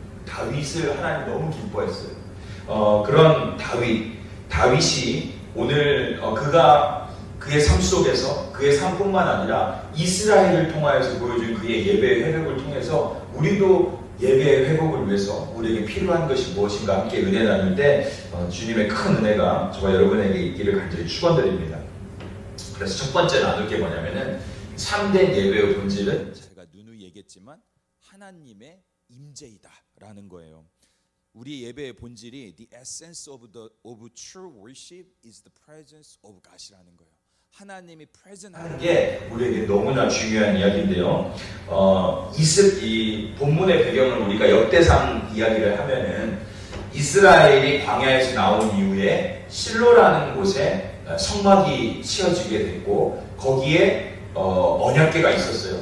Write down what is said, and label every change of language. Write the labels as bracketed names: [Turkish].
[Korean] 다윗을 하나님 너무 기뻐했어요. 그런 다윗이 오늘 그의 삶 속에서 그의 삶뿐만 아니라 이스라엘을 통하여서 보여준 그의 예배의 회복을 통해서 우리도 예배의 회복을 위해서 우리에게 필요한 것이 무엇인가 함께 은혜 나눌 때 주님의 큰 은혜가 저와 여러분에게 있기를 간절히 축원드립니다. 그래서 첫 번째 나눌 게 뭐냐면은 참된 예배의 본질은 제가 누누이 얘기했지만 하나님의 임재이다라는 거예요. 우리 예배의 본질이 [English] the essence of true worship is the presence of God [Korean] 이라는 거예요. 하나님이 present 하는 게 우리에게 너무나 중요한 이야기인데요. 이 본문의 배경을 우리가 역대상 이야기를 하면은 이스라엘이 광야에서 나온 이후에 실로라는 곳에 성막이 치어지게 됐고 거기에 언약궤가 있었어요.